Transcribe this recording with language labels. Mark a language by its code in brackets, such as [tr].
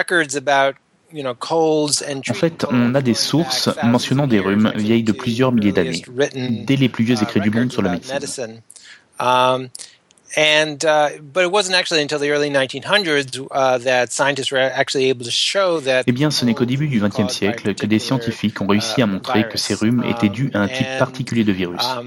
[fr] En fait, on a des sources mentionnant des rhumes vieilles de plusieurs milliers d'années, dès les plus vieux écrits du monde sur la médecine. [en] But it wasn't actually until the early 1900s that scientists were actually able to show that. [fr] Eh bien, ce n'est qu'au début du XXe siècle que des scientifiques ont réussi à montrer que ces rhumes étaient dus à un type particulier de virus.